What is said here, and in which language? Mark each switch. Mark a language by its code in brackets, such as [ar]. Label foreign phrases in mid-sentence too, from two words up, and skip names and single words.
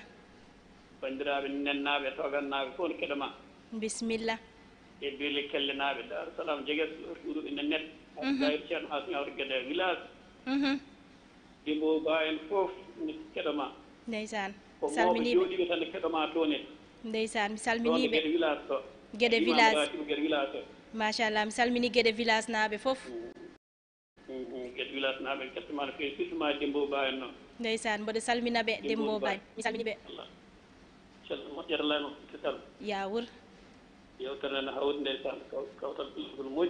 [ff] Bandiraɓe nennaɓe togannaɓe fof no keɗoma. Bisimilla. E beeli kellenaɓe Darou Salam jegues ɗuɗuɓe nennet. Gayr ceerno Hasan Awre Guédé village. Dimbo Ba en fof no keɗoma. Ndeysan. Ko mawɓe jooɗiɓe tan no keɗoma toon en. Ndeysan mi salminiɓe. Guédé village to. Guédé village. Guédé village to. Machallah mi salmini Guédé village naaɓe fof. Guédé village naaɓe en kettoma no feewi surtout ma Dembo Ba en noon. Ndeysan mboɗo salminaɓe Dembo Ba mi salminiɓe. Moƴƴata laymo kital. Yawur. Yewtere nde hawdi ndeysan kawtal ɓilgol moƴƴi.